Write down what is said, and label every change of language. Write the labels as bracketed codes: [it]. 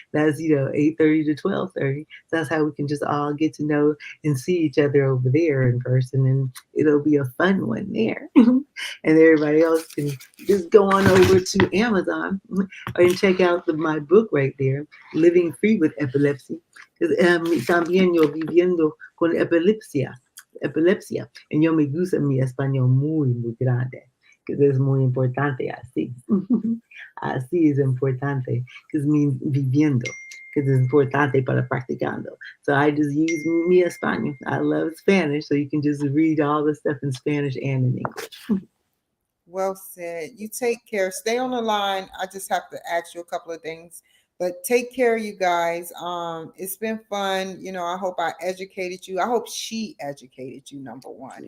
[en] That's 8:30 to 12:30. So that's how we can just all get to know and see each other over there in person, and it'll be a fun one there. And everybody else can just go on over to Amazon and check out my book right there, Living Free with Epilepsy. [es] También yo viviendo con epilepsia. Y yo me gusta mi español muy, muy grande, que es muy importante así. Así es importante, que es mi viviendo, que es importante para practicando. [en] So I just use [es] mi español. [en] I love Spanish, so you can just read all the stuff in Spanish and in English. Well said. You take care. Stay on the line. I just have to ask you a couple of things. But take care, you guys. It's been fun. I hope I educated you. I hope she educated you, number one.